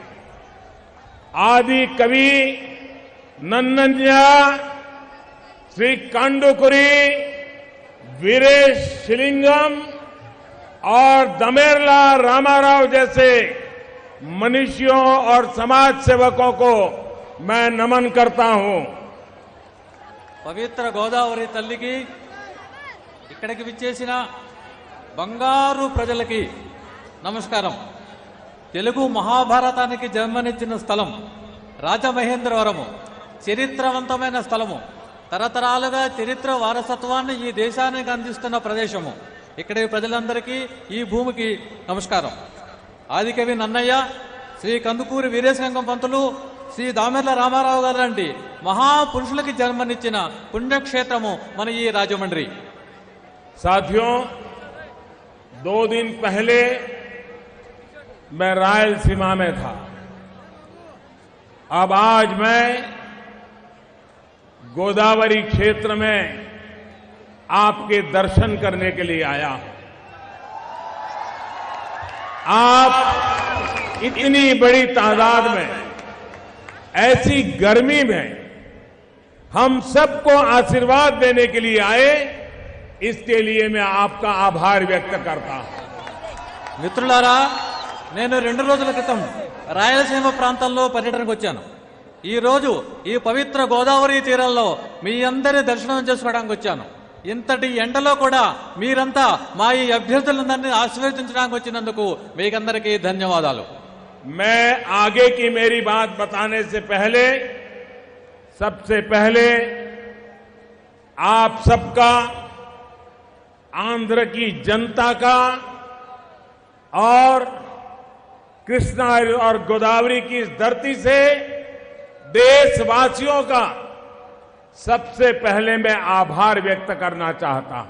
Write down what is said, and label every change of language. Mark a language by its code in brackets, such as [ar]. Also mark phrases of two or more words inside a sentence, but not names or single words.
[hi] आदि कवि नन्नंजा, श्री कांडुकुरी, वीरेशलिंगम और दमेरला रामाराव जैसे मनुष्यों और समाज सेवकों को मैं नमन करता हूं। [te] పవిత్ర గోదావరి తల్లికి, ఇక్కడికి విచ్చేసిన బంగారు ప్రజలకి నమస్కారం. తెలుగు మహాభారతానికి జన్మనిచ్చిన స్థలం రాజమహేంద్రవరము. చరిత్రవంతమైన స్థలము. తరతరాలుగా చరిత్ర వారసత్వాన్ని ఈ దేశానికి అందిస్తున్న ప్రదేశము. ఇక్కడి ప్రజలందరికీ, ఈ భూమికి నమస్కారం. ఆదికవి నన్నయ్య, శ్రీ కందుకూరి వీరేశలింగం పంతులు, శ్రీ దామెర్ల రామారావు గారు లాంటి మహాపురుషులకి జన్మనిచ్చిన పుణ్యక్షేత్రము మన ఈ రాజమండ్రి. [hi] साथियों, 2 दिन पहले मैं रायलसीमा में था। अब आज मैं गोदावरी क्षेत्र में आपके दर्शन करने के लिए आया हूं। आप इतनी बड़ी तादाद में ऐसी गर्मी में हम सबको आशीर्वाद देने के लिए आए, इसके लिए मैं आपका आभार व्यक्त करता हूं। [te] మిత్రులారా, నేను 2 రోజుల క్రితం రాయలసీమ ప్రాంతంలో పర్యటనకు వచ్చాను. ఈ రోజు ఈ పవిత్ర గోదావరి తీరంలో మీ అందరి దర్శనం చేసుకోవడానికి వచ్చాను. ఇంతటి ఎండలో కూడా మీరంతా మా ఈ అభ్యర్థులందరినీ ఆశీర్వదించడానికి వచ్చినందుకు మీకందరికీ ధన్యవాదాలు. [hi] मैं आगे की मेरी बात बताने से पहले सबसे पहले आप सबका, आंध्र की जनता का और कृष्णा और गोदावरी की इस धरती से देशवासियों का सबसे पहले मैं आभार व्यक्त करना चाहता हूं।